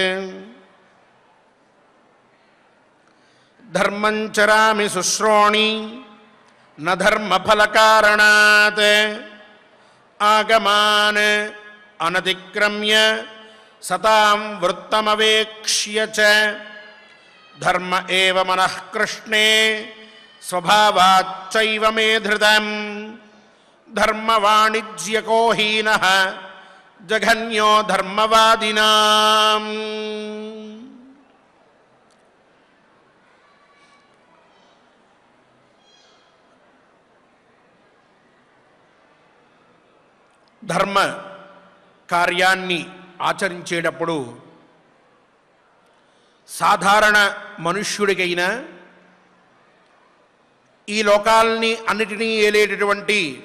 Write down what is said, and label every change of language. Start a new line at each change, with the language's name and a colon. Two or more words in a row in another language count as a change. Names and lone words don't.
Sanskrit: धर्मं चरामि शुश्रोणि न धर्मफलकारणात् आगमान् अनतिक्रम्य सतां वृत्तमवेक्ष्य च धर्म एव मनः कृष्णे स्वभावाच्चैव मे धृतं धर्मवाणिज्यको हीनः जघन्यो धर्मवादिनाम्।
Telugu: ధర్మ కార్యాన్ని ఆచరించేటప్పుడు సాధారణ మనుష్యుడికైనా ఈ లోకాల్ని అన్నిటినీ ఏలేటటువంటి